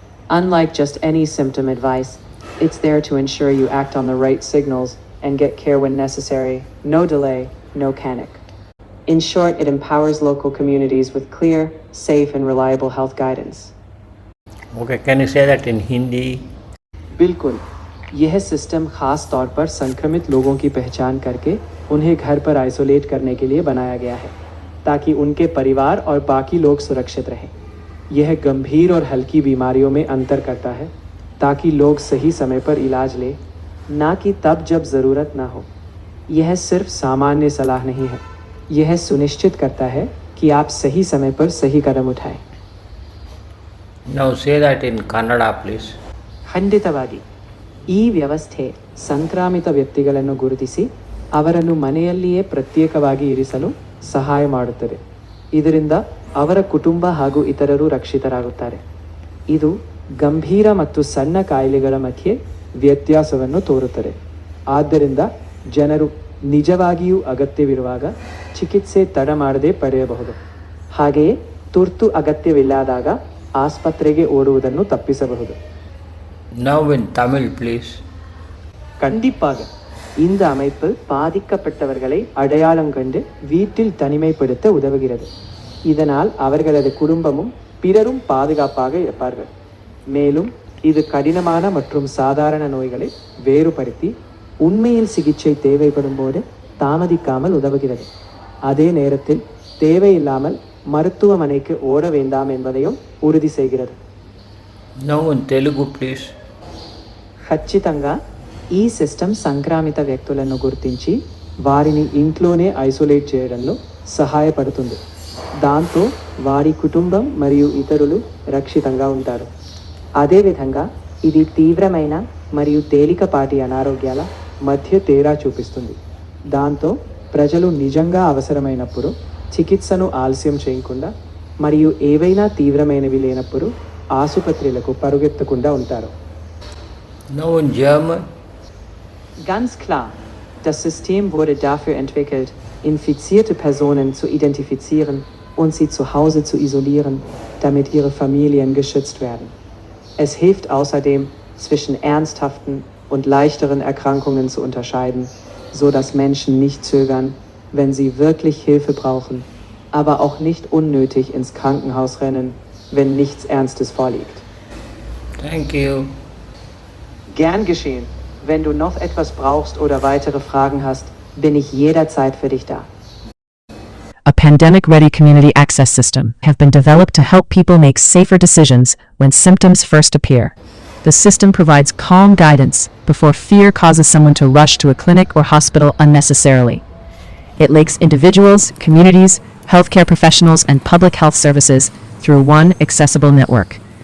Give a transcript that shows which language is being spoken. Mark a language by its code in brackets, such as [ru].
[en] Unlike just any symptom advice, it's there to ensure you act on the right signals and get care when necessary. No delay, no panic. In short, it empowers local communities with clear, safe, and reliable health guidance. Okay, can you say that in Hindi? [hi] बिल्कुल. यह system खास तौर पर संक्रमित लोगों की पहचान करके उन्हें घर पर आइसोलेट करने के लिए बनाया गया है ताकि उनके परिवार और बाकी लोग सुरक्षित रहें. यह गंभीर और हल्की बीमारियों में अंतर करता है ताकि लोग सही समय पर इलाज लें, ना कि तब जब ज़रूरत ना हो. यह सिर्फ सामान्य सलाह नहीं है, यह सुनिश्चित करता है कि आप सही समय पर सही कदम उठाएं. [en] Now say that in Kannada, please. [kn] ಖಂಡಿತವಾಗಿ. ಈ ವ್ಯವಸ್ಥೆ ಸಂಕ್ರಾಮಿತ ವ್ಯಕ್ತಿಗಳನ್ನು ಗುರುತಿಸಿ ಅವರನ್ನು ಮನೆಯಲ್ಲಿಯೇ ಪ್ರತ್ಯೇಕವಾಗಿ ಇರಿಸಲು ಸಹಾಯ ಮಾಡುತ್ತದೆ. ಇದರಿಂದ ಅವರ ಕುಟುಂಬ ಹಾಗೂ ಇತರರು ರಕ್ಷಿತರಾಗುತ್ತಾರೆ. ಇದು ಗಂಭೀರ ಮತ್ತು ಸಣ್ಣ ಕಾಯಿಲೆಗಳ ಮಧ್ಯೆ ವ್ಯತ್ಯಾಸವನ್ನು ತೋರುತ್ತದೆ. ಆದ್ದರಿಂದ ಜನರು ನಿಜವಾಗಿಯೂ ಅಗತ್ಯವಿರುವಾಗ ಚಿಕಿತ್ಸೆ ತಡ ಮಾಡದೆ ಪಡೆಯಬಹುದು. ಹಾಗೆಯೇ ತುರ್ತು ಅಗತ್ಯವಿಲ್ಲದಾಗ ಆಸ್ಪತ್ರೆಗೆ ಓಡುವುದನ್ನು ತಪ್ಪಿಸಬಹುದು. [en] Now in Tamil, please. [ta] கண்டிப்பாக. இந்த அமைப்பு பாதிக்கப்பட்டவர்களை அடையாளம் கண்டு வீட்டில் தனிமைப்படுத்த உதவுகிறது. இதனால் அவர்களது குடும்பமும் பிறரும் பாதுகாப்பாக இருப்பார்கள். மேலும் இது கடினமான மற்றும் சாதாரண நோய்களை வேறுபடுத்தி உண்மையில் சிகிச்சை தேவைப்படும் போது தாமதிக்காமல் உதவுகிறது. அதே நேரத்தில் தேவையில்லாமல் மருத்துவமனைக்கு ஓட வேண்டாம் என்பதையும் உறுதி செய்கிறது. [en] Now in Telugu, please. [te] ఖచ్చితంగా ఈ సిస్టమ్ సంక్రామిత వ్యక్తులను గుర్తించి వారిని ఇంట్లోనే ఐసోలేట్ చేయడంలో సహాయపడుతుంది. దాంతో వారి కుటుంబం మరియు ఇతరులు రక్షితంగా ఉంటారు. అదేవిధంగా ఇది తీవ్రమైన మరియు తేలికపాటి అనారోగ్యాల మధ్య తేడా చూపిస్తుంది. దాంతో ప్రజలు నిజంగా అవసరమైనప్పుడు చికిత్సను ఆలస్యం చేయకుండా మరియు ఏవైనా తీవ్రమైనవి లేనప్పుడు ఆసుపత్రులకు పరుగెత్తకుండా ఉంటారు. [en] Now in German. [de] Ganz klar, das System wurde dafür entwickelt, infizierte Personen zu identifizieren und sie zu Hause zu isolieren, damit ihre Familien geschützt werden. Es hilft außerdem, zwischen ernsthaften und leichteren Erkrankungen zu unterscheiden, so dass Menschen nicht zögern, wenn sie wirklich Hilfe brauchen, aber auch nicht unnötig ins Krankenhaus rennen, wenn nichts Ernstes vorliegt. [en] Thank you. [de] Gern geschehen. Wenn du noch etwas brauchst oder weitere Fragen hast, bin ich jederzeit für dich da. [en] A pandemic-ready community access system have been developed to help people make safer decisions when symptoms first appear. The system provides calm guidance before fear causes someone to rush to a clinic or hospital unnecessarily. It links individuals, communities, healthcare professionals, and public health services through one accessible network.